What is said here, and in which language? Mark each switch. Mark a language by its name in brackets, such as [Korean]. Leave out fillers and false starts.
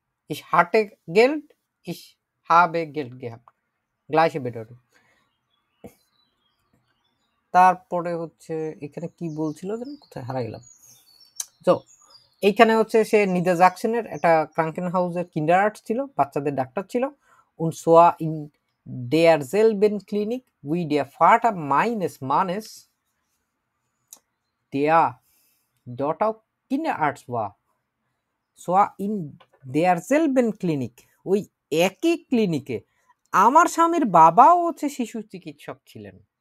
[German] ich hatte Geld, ich habe Geld gehabt, gleiche Bedeutung। [Bangla] তারপরে হচ্ছে এখানে কি বলছিল যেন, কোথায় হারা গেলাম। তো এইখানে হচ্ছে সে নিদাজাকসেনের একটা ক্রাঙ্কেন হাউসের কিন্ডার আর্টস ছিল, বাচ্চাদের ডাক্তার ছিল। [German] und zwar in derselben Klinik wie der Vater meines Mannes, der dort auch Kinderarzt war, zwar in derselben Klinik, [Bangla] ওই একই ক্লিনিকে আমার স্বামীর বাবাও হচ্ছে শিশু চিকিৎসক ছিলেন।